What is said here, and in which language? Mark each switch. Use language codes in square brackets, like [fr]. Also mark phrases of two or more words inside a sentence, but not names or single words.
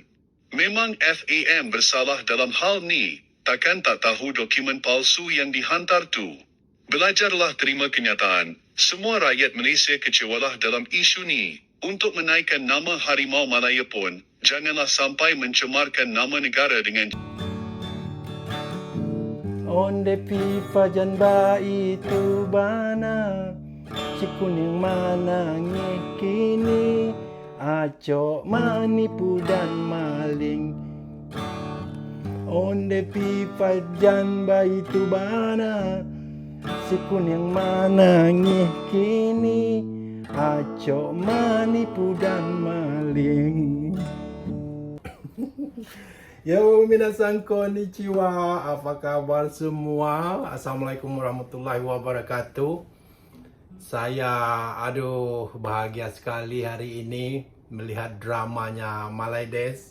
[ms] Memang FAM bersalah dalam hal ni, takkan tak tahu dokumen palsu yang dihantar tu. Belajarlah terima kenyataan, semua rakyat Malaysia kecewalah dalam isu ni. Untuk menaikkan nama Harimau Malaya pun, janganlah sampai mencemarkan nama negara dengan [min] Onde pipa jan ba itu bana si kuning mana kini acok manipu dan maling. Onde pipa jan ba itu bana si kuning mana kini acok manipu dan maling. [ja] よ みなさん こんにちは, [id] apa kabar semua? [ar] السلام عليكم ورحمة الله وبركاته. [id] Saya bahagia sekali hari ini melihat dramanya Malaides.